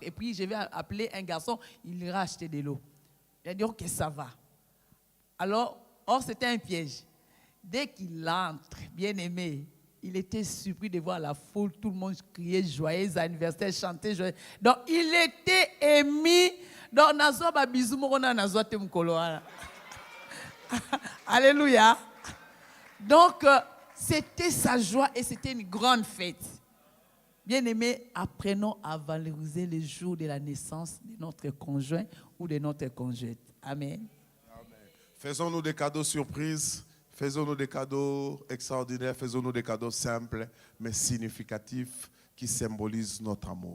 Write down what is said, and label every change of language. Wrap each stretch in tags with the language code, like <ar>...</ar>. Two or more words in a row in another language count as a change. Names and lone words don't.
<fr>Et puis, je vais appeler un garçon, il ira acheter de l'eau. Il a dit, ok, ça va. Alors, c'était un piège. Dès qu'il entre, bien aimé, il était surpris de voir la foule, tout le monde criait joyeux anniversaire, chantait joyeux. Donc, il était ému. Donc, nazoba bizumorona nazote mkoloa. Alléluia. Donc, c'était sa joie et c'était une grande fête. Bien aimé, apprenons à valoriser le jour de la naissance de notre conjoint ou de notre conjointe. Amen. Faisons-nous des cadeaux surprises, faisons-nous des cadeaux extraordinaires, faisons-nous des cadeaux simples, mais significatifs, qui symbolisent notre amour.</fr>